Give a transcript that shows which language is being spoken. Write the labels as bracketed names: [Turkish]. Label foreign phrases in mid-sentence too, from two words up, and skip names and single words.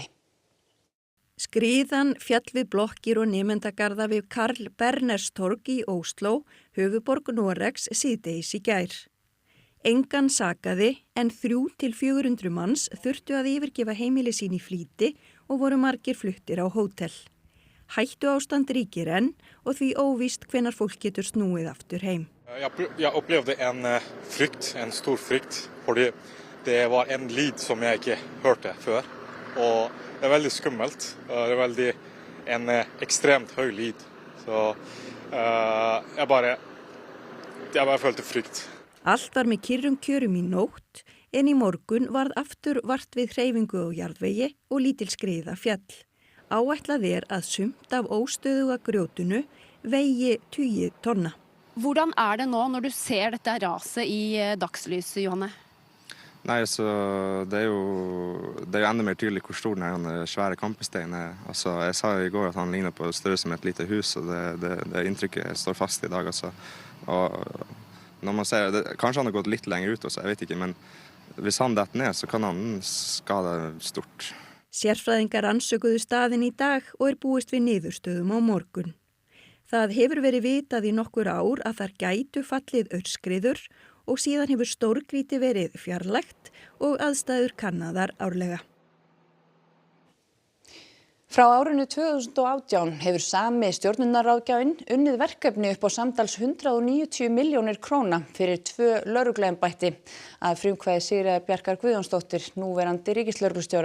[Icelandic] Skriðan féll við blokkir og nemendagarða við Karl Bernerstorg í Ósló, höfuðborg Noregs, síðdegis í gær. Engan sakaði en 300 til 400 manns þurftu að yfirgefa heimili sín í flýti og voru margir fluttir á hótel. Hættu ástand ríkir enn og því óvíst hvenær fólk getur snúið aftur heim. [Swedish] Jag upplevde en flykt, en stor flykt, fordi det var en lyd som jag inte hörte för. Och det är väldigt skummelt. Det är väldigt en extremt hög lyd. Så jag bara följde flykt. [Icelandic] Allt var með kyrrum kjörum í nótt en í morgun varð aftur vart við hreyfingu á jarðvegi og lítil skriða fjall. Áætlað að sumt af óstöðuga grjótinu vegi 20 tonna. [Norwegian] Hvordan det nå når du ser dette raset i dagslyset, Johanne? Nei, så det er jo enda mer tydelig hvor stor den svære kampesteinen er. Altså, jeg sa i går at han ligner på størrelse som et lite hus, og det inntrykket står fast i dag. Altså. Og når man ser det, kanskje han har gått litt lenger ut også, jeg vet ikke, men hvis han detter ned, så kan han skade stort. [Icelandic] Sérfræðingar rannsökuðu staðinn í dag og búist við niðurstöðum á morgun. Það hefur verið vitað í nokkur ár að þar gætu fallið aurskriður og síðan hefur stórgrýti verið fjarlægt og aðstæður kannaðar árlega. Frá árinu 2018 hefur sami stjórnunarráðgjafinn unnið verkefni upp á samtals 190 milljónir króna fyrir 2 lögregluembætti að frumkvæði Sigríðar Bjarkar Guðjónsdóttir, núverandi ríkislögreglustjóra.